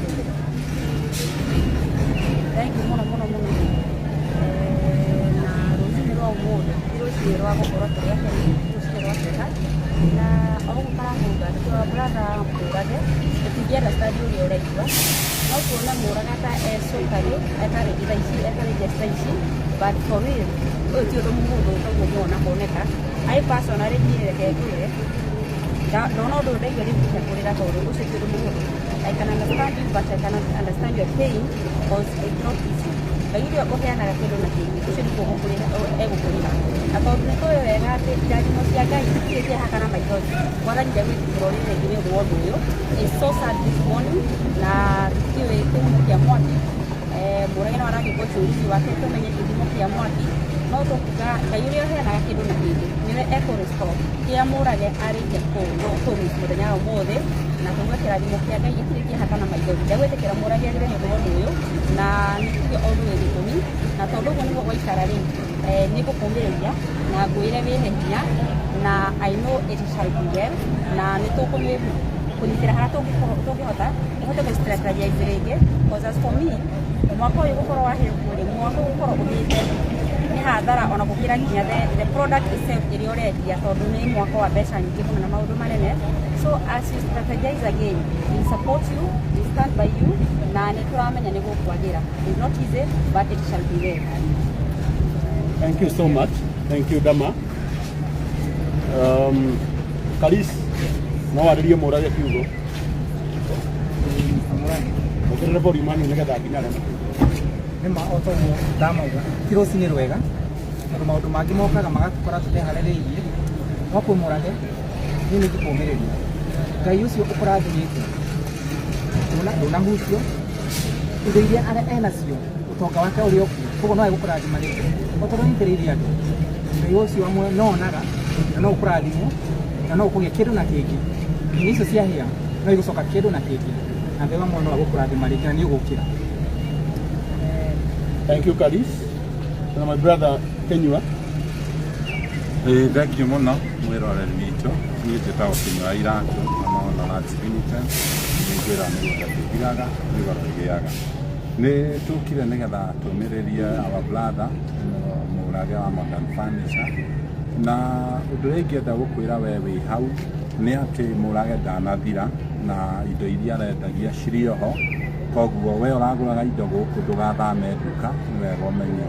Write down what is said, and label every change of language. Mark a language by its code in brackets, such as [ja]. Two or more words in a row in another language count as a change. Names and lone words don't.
[en] Thank you [ki] mũno mũno mũno na rũciinĩ rwa ũmũthĩ rũciinĩ rwa gũkorwo tũrĩa rũciinĩ rwa Kenya na ogũkara mũndũ atũra brother mũrage tũtingĩenda stadi ũrĩa ũraigua no kuona mũraga ta cukari etarĩ ici etarĩ gesta ici [en] but for real [ki] ũyũ ti ũndũ mũndũ ũtagwo muona kuoneka [en] I personally [ki] ndireke kwĩre ndona ũndũ ndaigua rĩngĩ kũrĩra tondũ ũcio ti ũndũ mũndũ [en] I can understand you but I cannot understand your pain because it's not easy. [ki] Kagirio ũheanaga kĩndũ na kĩngĩ ũcio nĩguo egũkũrĩha na tondũ nĩtũĩ wega atĩ njathimo cia Ngai itirĩ ciahaka na maithori mwathani ndegwĩtĩkĩra ũrĩa rĩngĩ nĩ ũndũ wa ũndũ ũyũ. [en] It's so sad this morning [ki] na tũtiũĩ kĩhumo kĩa mwaki mũrage no aragĩkwo ũcũrithio wake tũmenye kĩhumo kĩa mwaki no tũkuga Ngai ũrĩa ũheanaga kĩndũ na kĩngĩ nĩwe ekũrestore kĩrĩa mũrage arĩkia kũrĩkia mũthenya wa ũmũthĩ na kuga kĩrathimo kĩa Ngai gĩtirĩ kĩahaka na maithori ndegwĩtĩkĩra mũrage agĩre nĩ ũndũ wa ũndũ ũyũ na nĩkĩo ũndũ wĩ gĩtũmi na tondũ ũguo nĩguo gwaikara rĩ nĩ ngũkũmĩrĩria na ngwĩre wĩhe hinya na [en] I know it shall be well [ki] na nĩ tũkũnyitĩra harĩa tũngĩhota ĩhote gũ-strategize rĩngĩ [en] because as for me [ki] mwaka ũyũ gũkorwo wahĩrwo kũrĩ mwaka gũkorwo ũgĩte nĩ hathara ona gũkĩra nginya [en] the product itself [ki] ĩrĩa ũrendia tondũ nĩ mwaka wa mbeca nyingĩ mũno na maũndũ manene. [en] So as you strategize again, we support you, we stand by you [ki] na nĩ tũramenya nĩ gũkwagĩra. [en] It's not easy but it shall be well. Thank you so much. Thank you Dama. [ki] Kalis no warĩrie mũrage kiugo. Mũkĩrĩre bori mani nĩgetha nginya arĩa nĩma otoguo ndamauga ti rũciinĩ rwega tondũ maũndũ mangĩ mokaga magakora tũteharĩrĩirie no kwĩmũrage niĩ nĩ ngĩkũmĩrĩria Ngai ũcio ũkũrathimĩte ndũnahucio indo iria enacio ũtonga wake ũrĩ okuo koguo no egũkũrathima rĩngĩ o tondũ nyitĩrĩirie andũ Ngai ũcio amwe no onaga na no ũkũrathimwo na no ũkũgĩa kĩndũ na kĩngĩ nĩ icio ciahĩa no igũcoka kĩndũ na kĩngĩ na Ngai amwe no agũkũrathima rĩngĩ na nĩ ũgũkĩra. [en] Thank you Kalis. And my brother Kenyua. Thank you [ki] mũno mwĩroreri witũ niĩ njĩtagwo Kenyua Iratũ na maũndũ na Trinity nĩ njĩra nĩ gũtatĩkiraga nĩ goro ĩgĩaga nĩ tũkire nĩgetha tũmĩrĩrie [en] our brother [ki] mũrage wa Modern Furniture na ũndũ ũrĩa ingĩenda gũkwĩra we wĩ hau nĩ atĩ mũrage ndanathira na indo iria arendagia cirĩ oho koguo we ũragũraga indo gũkũ ndũgathame nduka nĩ wega ũmenye